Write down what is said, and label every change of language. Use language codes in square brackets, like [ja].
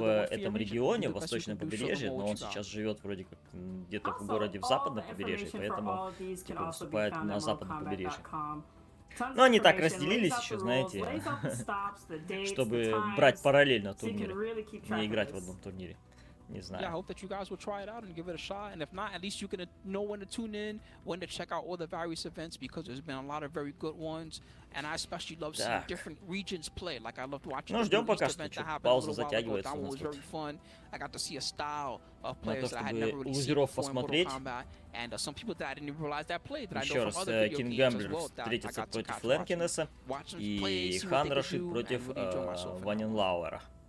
[ru] в этом регионе, восточном побережье, но он сейчас живет вроде как где-то в городе в западном побережье, поэтому типа выступает на западном побережье. Но они так разделились еще, знаете, чтобы брать параллельно турниры, не играть в одном турнире. Не знаю. [en] Yeah, I hope that you guys will try it out and give it a shot. And if not, at least you can know when to tune in, when to check out all the various events, because there's been a lot of very good ones. And I especially love seeing different regions play. Like I loved watching the East event that happened a little while ago. That one was very fun. I got to see a style of players that I had never really seen before in Mortal Kombat. And some people that I didn't even realize that played, that I know from other video games as well. That I [ru] встретится [en] got to [ru] против Лэнкинеса и Хан Рашид против Ваненлауэра.